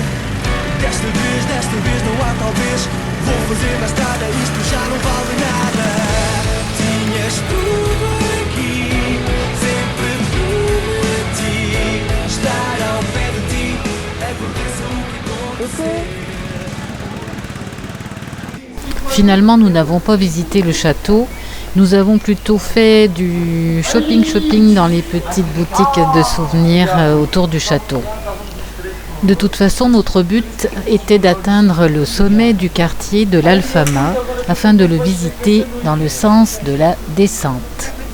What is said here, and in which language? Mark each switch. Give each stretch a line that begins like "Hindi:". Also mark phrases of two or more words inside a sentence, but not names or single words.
Portuguese: Desta vez não há talvez. Vou fazer na estrada, isto já não vale nada. Tinhas tudo aqui, sempre prometi estar ao pé de ti. Aconteça o que acontecer.
French: Finalement, nous n'avons pas visité le château. Nous avons plutôt fait du shopping dans les petites boutiques de souvenirs autour du château. De toute façon, notre but était d'atteindre le sommet du quartier de l'Alfama afin de le visiter dans le sens de la descente.